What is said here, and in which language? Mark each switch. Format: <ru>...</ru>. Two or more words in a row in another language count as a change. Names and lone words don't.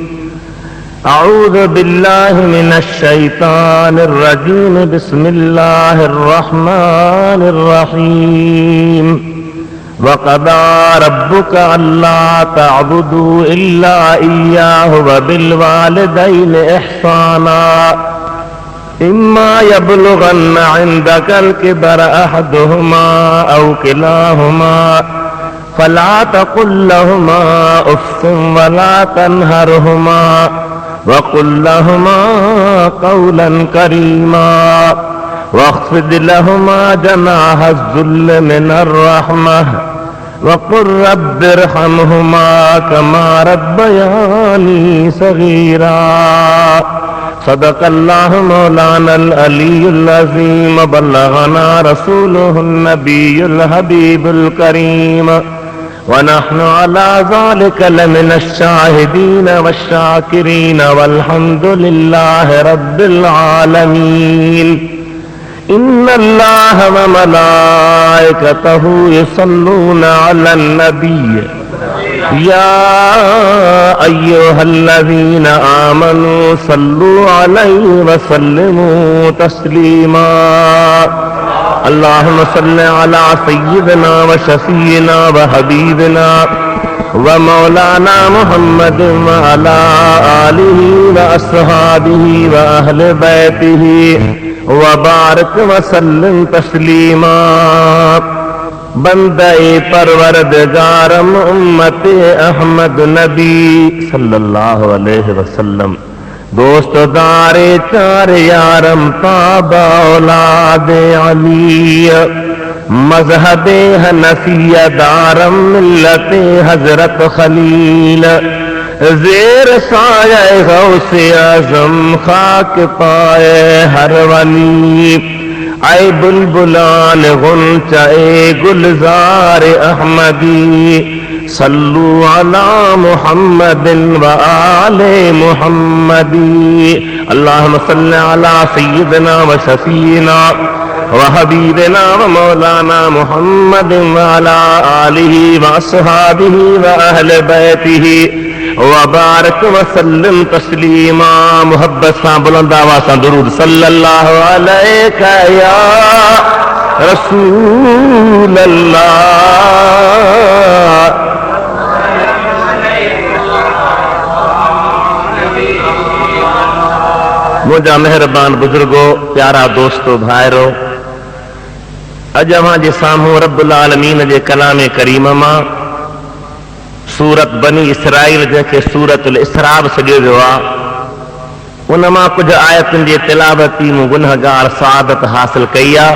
<ar>أعوذ بالله من الشيطان الرجيم. بسم الله الرحمن الرحيم. وقضى ربك ألا تعبدوا إلا إياه وبالوالدين إحسانا. إما يبلغن عندك الكبر أحدهما أو كلاهما فلا تقل لهما أف ولا تنهرهما وقل لهما قولا كريما واخفض لهما جناح الذل من الرحمة وقل رب ارحمهما كما ربياني صغيرا. صدق الله مولانا العلي العظيم. وبلغنا رسوله النبي الحبيب الكريم ونحن على ذلك لمن الشاهدين والشاكرين والحمد لله رب العالمين. إن الله وملائكته يصلون على النبي يا أيها الذين آمنوا صلوا عليه وسلموا تسليما. اللهم صل على سيدنا وشفيعنا وحبيبنا ومولانا محمد وعلى آله وأصحابه وأهل بيته وبارك وسلم تسليما.</ar> <fa>بندهٔ پروردگارم امت احمد نبی</fa> <ar>صلى الله عليه وسلم.</ar> <fa>دوستدار چار یارم تابع اولاد علی مذهب حنفیه دارم ملت حضرت خلیل زیر سایهٔ غوث اعظم خاک پای هر ولی. ای بلبلان غنچهٔ گلزار احمدی</fa> <ar>صلوا على محمد وآل محمدي. اللهم صل على سيدنا وشفيعنا وحبيبنا ومولانا محمد وعلى آله وأصحابه وأهل بيته وبارك وسلم تسليما.</ar> <sd>मुहब्बत सां बुलंद आवाज़ सां दुरूद</sd> <ar>صلى الله عليك يا رسول الله.</ar> <sd>मुझा मेहरबान बुजुर्गो, प्यारा दोस्तो, भाइरो, अज अवां जे साम्हूं</sd> <ar>رب العالمين</ar> <sd>जे कलामे करीम मां सूरत बनी इसराइल जंहिंखे सूरतुल इसरा सॾियो वियो आहे, उन मां कुझु आयतुनि जे तिलावती मूं गुनहगार सआदत हासिल कई आहे।</sd>